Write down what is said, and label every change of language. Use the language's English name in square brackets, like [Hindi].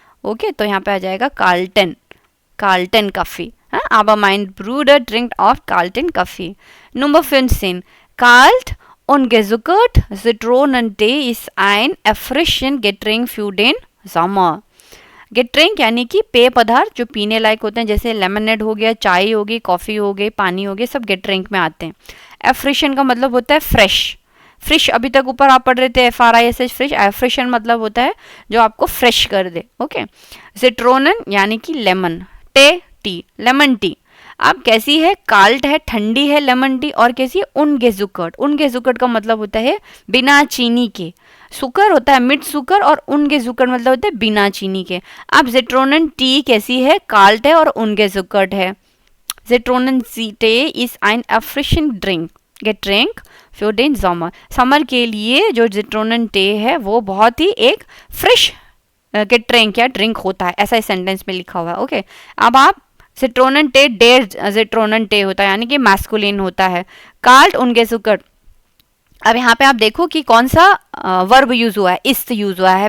[Hindi] Okay, तो यहाँ पे आ जाएगा Carlton coffee. [German] aber mein Bruder trinkt oft kalten Kaffee। Nummer 15, kalt ungezuckert Zitronentee ist ein erfrischend Getränk für den Sommer। [Hindi] गेट्रिंक यानी कि पेय पदार्थ जो पीने लायक होते हैं, जैसे लेमनेड हो गया, चाय हो गई, कॉफ़ी हो गई, पानी हो गया, सब गेट्रिंक में आते हैं। एफ्रिशन का मतलब होता है फ्रेश। अभी तक ऊपर आप पढ़ रहे थे FRISH फ्रेश। एफ्रिशन मतलब होता है जो आपको फ्रेश कर दे। ओके, जिट्रोनन यानी कि लेमन, टी लेमन टी। अब कैसी है, काल्ट है, ठंडी है लेमन टी, और कैसी है, उनगेजुकट का मतलब होता है बिना चीनी के। सुकर होता है मिड सुकर, और उनगेजुकट मतलब होता है बिना चीनी के। अब जिट्रोनन टी कैसी है, काल्ट है और उनगेजुकट है। [German] जिट्रोनन टी इज ein erfrischend Getränk für den Sommer। [Hindi] Summer के लिए जो जिट्रोनन टी है वो बहुत ही एक फ्रेश गेट्रिंक या ड्रिंक होता है, ऐसा इस सेंटेंस में लिखा हुआ है। ओके, अब आप जिट्रोनन टे डेर जिट्रोनन टे होता है यानी कि मैस्कुलिन होता है। काल्ट उनगेजुकट, अब यहाँ पे आप देखो कि कौन सा वर्ब यूज हुआ है, इस्ट यूज हुआ है।